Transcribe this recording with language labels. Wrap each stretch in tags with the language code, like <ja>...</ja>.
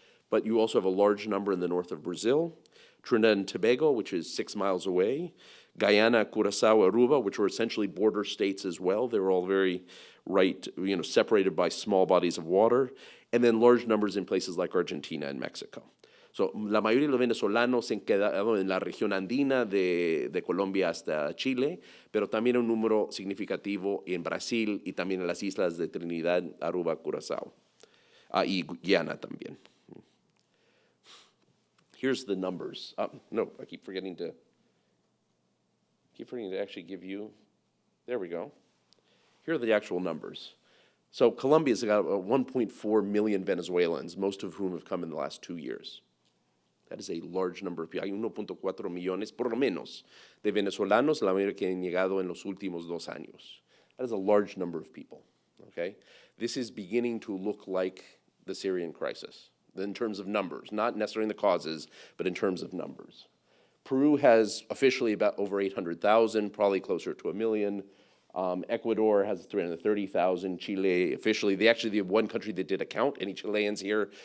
<en>But you also have a large number in the north of Brazil, Trinidad and Tobago, which is 6 miles away, Guyana, Curaçao, Aruba, which are essentially border states as well. They're all very separated by small bodies of water, and then large numbers in places like Argentina and Mexico.</en> <es>So, la mayoría de los venezolanos se han quedado en la región andina de Colombia hasta Chile, pero también un número significativo en Brasil y también en las islas de Trinidad, Aruba, Curazao, y Guyana también.</es> <en>Here's the numbers. No, I keep forgetting to actually give you, there we go. Here are the actual numbers. So Colombia's got 1.4 million Venezuelans, most of whom have come in the last 2 years. That is a large number of people.</en> <es>Hay 1.4 millones, por lo menos, de venezolanos, la mayoría que han llegado en los últimos 2 años.</es> <en>That is a large number of people, okay? This is beginning to look like the Syrian crisis in terms of numbers, not necessarily in the causes, but in terms of numbers. Peru has officially about over 800,000, probably closer to 1 million. Ecuador has 330,000. Chile officially, they have one country that did a count. Any Chileans here?</en>